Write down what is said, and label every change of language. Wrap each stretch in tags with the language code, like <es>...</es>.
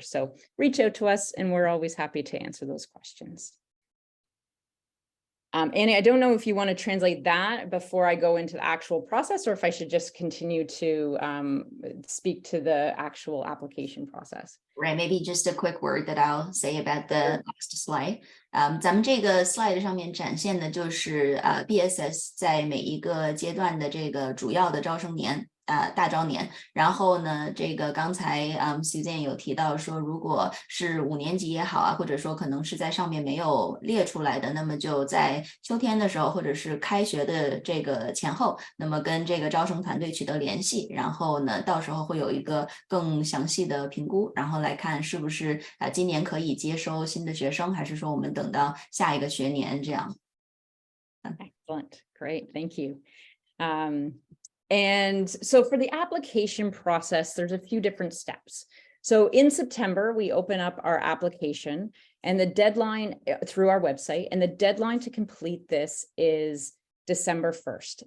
<en>So reach out to us, and we're always happy to answer those questions. Annie, I don't know if you want to translate that before I go into the actual process, or if I should just continue to speak to the actual application process. Right, maybe just a quick word that I'll say about the last slide.</en> <zh>咱们这个 slide 上面展现的就是BSS 在每一个阶段的这个主要的招生年。大招年，然后呢，这个刚才Suzanne 有提到说，如果是5年级也好啊，或者说可能是在上面没有列出来的，那么就在秋天的时候，或者是开学的这个前后，那么跟这个招生团队取得联系，然后呢，到时候会有一个更详细的评估，然后来看是不是今年可以接收新的学生，还是说我们等到下一个学年这样。</zh> <en>Excellent, great, thank you. And so for the application process, there's a few different steps. So in September, we open up our application and the deadline through our website, and the deadline to complete this is December 1st.</en>